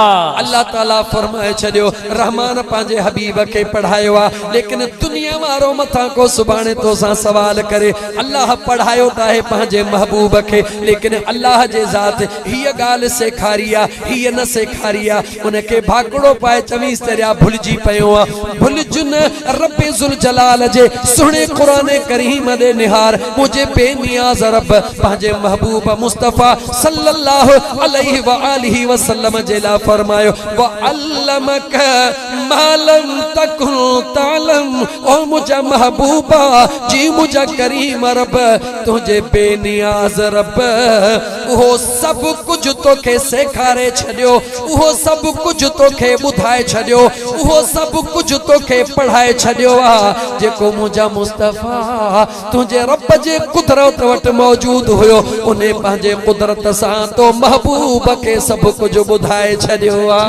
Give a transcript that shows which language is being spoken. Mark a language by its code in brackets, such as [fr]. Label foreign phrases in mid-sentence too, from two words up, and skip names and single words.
[sd] अल्लाह ताला फरमाए छॾियो रहमान पंहिंजे हबीब खे पढ़ायो आहे लेकिन दुनिया वारो मथां को सुभाणे तोसां सवाल करे अल्लाह पढ़ायो त आहे पंहिंजे महबूब खे लेकिन अल्लाह जे ज़ात हीअ ॻाल्हि सेखारी आहे हीअ न सेखारी आहे उनखे भाकड़ो पाए चवीस दरिया भुलिजी पियो आहे भुलिजुन रब्बे ज़ुल जलाल जे सुहिणे क़ुरान करीम ॾे निहार मुंहिंजे बेनियाज़ रब पंहिंजे महबूब मुस्तफ़ा [ar] صلى الله عليه وآله وسلم [sd] जे लाइ फरमायो [ar] وعلمك ما لم تكن تعلم [sd] ओ मुंहिंजा महबूबा जी मुंहिंजा करीम रब तुंहिंजे बेनियाज़ रब उहो सभु कुझु तोखे सेखारे छॾियो उहो सभु कुझु तोखे ॿुधाए छॾियो उहो सभु कुझु तोखे पढ़ाए छॾियो आहे जेको मुंहिंजा मुस्तफ़ा तुंहिंजे रब जे कुदरत वटि मौजूदु हुयो उन पंहिंजे कुदरत सां तो महबूब खे सभु कुझु ॿुधाए छॾियो आहे